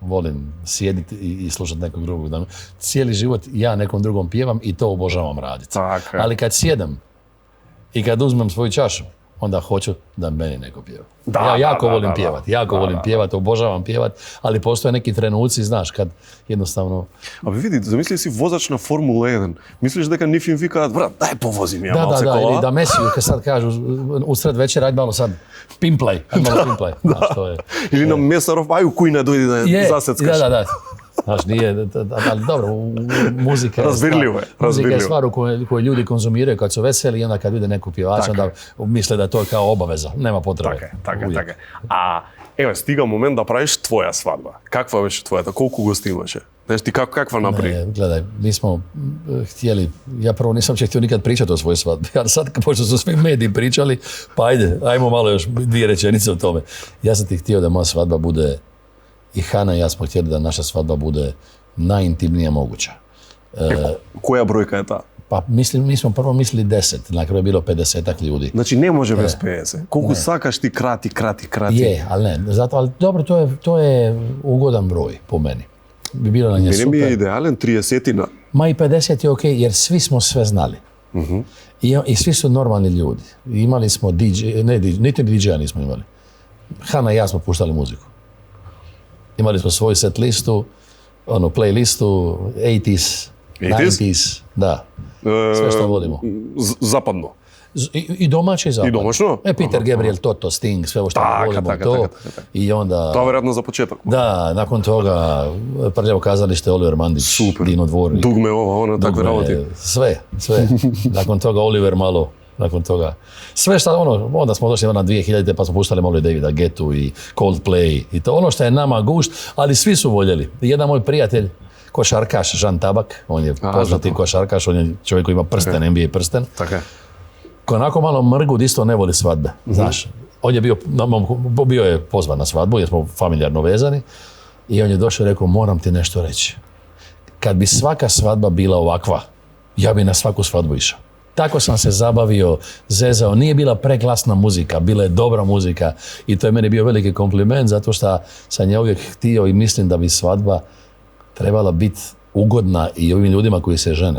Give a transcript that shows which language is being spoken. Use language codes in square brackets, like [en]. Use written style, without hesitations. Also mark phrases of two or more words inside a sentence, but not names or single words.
[hr] volim sjediti i slušati nekog drugog. Cijeli život ja nekom drugom pjevam i to obožavam raditi. Tako je. Ali kad sjedem i kad uzmem svoju čašu, onda hoću da meni neko pjeva. Ja jako volim pjevati, obožavam pjevati, ali postoje neki trenuci, znaš, kad jednostavno... A vidi, zamisli si vozač na Formula 1. [mk] Misliš дека нив им викаат, брат, дај повозим ја малце кола? [hr] Ili da Mesiju, kad sad kažu, usred večera, ajde malo sad, pimplaj. Znaš, to je. [mk] Или на Месаров, ај у кујна дојди да ја засецкаш. [hr] Da. Znaš, nije, ali dobro, muzika je stvar u kojoj ljudi konzumiraju kad su veseli i onda kad vide neku pjevača, onda misle da je to kao obaveza, nema potrebe. [mk] Така е. А, еве, стига момент да правиш твоја свадба. Каква беше твојата? Колку гости имаше? Знаеш ти каква направи? [hr] Ne, gledaj, mi smo htjeli, ja prvo nisam će htio nikad pričati o svojoj svadbi, ali sad pošto su svi mediji pričali, pa ajmo malo još 2 rečenice o tome. Ja sam ti htio da moja svadba bude, i Hana i ja smo htjeli da naša svadba bude najintimnija moguća. [mk] Која бројка е таа? [hr] Pa mi smo prvo mislili 10, na kraju je bilo 50-ak ljudi. [mk] Значи не може без 50. Колку сакаш ти крати. [hr] Je, ali ne, zato, ali dobro, to je ugodan broj po meni. Bi bilo na nje [mk] Мене ми е [hr] super. [mk] идеален 30-тина. [hr] Ma i 50 je ok, jer svi smo sve znali. I svi su normalni ljudi. Imali smo niti DJ-a nismo imali. Hana i ja smo puštali muziku. Imali smo svoju set listu, playlistu, 80s, 90s, da. Sve što volimo. Zapadno. I domaće i zapadno. I domaćno? Peter Gabriel, Toto, Sting, sve ovo što volimo to. I onda... [mk] Тоа веројатно за почеток. [hr] Da, nakon toga Prljavo kazalište, Oliver Mandić, Super. Dino Dvornik. [mk] Dugme ова, такви работи. [hr] Sve. Nakon toga Oliver malo, nakon toga. Sve što, onda smo došli na 2000-te pa smo puštali malo i Davida Guettu i Coldplay i to ono što je nama gušt, ali svi su voljeli. Jedan moj prijatelj, košarkaš Žan Tabak, on je poznati košarkaš, on je čovjek koji ima prsten, NBA prsten. [mk] Така е. [hr] Ko onako malo mrgud isto ne voli svadbe, znaš. On je bio je pozvan na svadbu jer smo familijarno vezani i on je došao i rekao, moram ti nešto reći. Kad bi svaka svadba bila ovakva, ja bi na svaku svadbu išao. Tako sam se zabavio, zezao, nije bila preglasna muzika, bila je dobra muzika i to je meni bio veliki kompliment zato što sam ja uvijek htio i mislim da bi svadba trebala biti ugodna i ovim ljudima koji se žene.